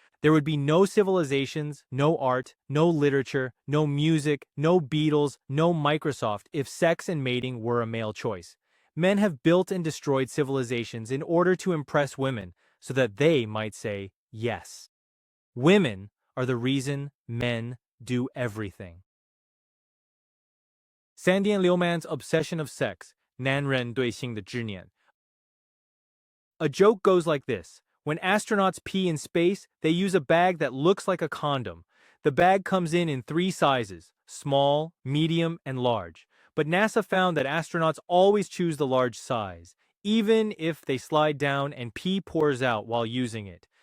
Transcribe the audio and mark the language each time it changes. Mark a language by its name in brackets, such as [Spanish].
[English] There would be no civilizations, no art, no literature, no music, no Beatles, no Microsoft if sex and mating were a male choice. Men have built and destroyed civilizations in order to impress women so that they might say yes. Women are the reason men do everything. [Chinese] 三点六 [English] man's obsession of sex, [Chinese] 男人对性的执念. [English] A joke goes like this. When astronauts pee in space, they use a bag that looks like a condom. The bag comes in 3 sizes, small, medium, and large. But NASA found that astronauts always choose the large size, even if they slide down and pee pours out while using it.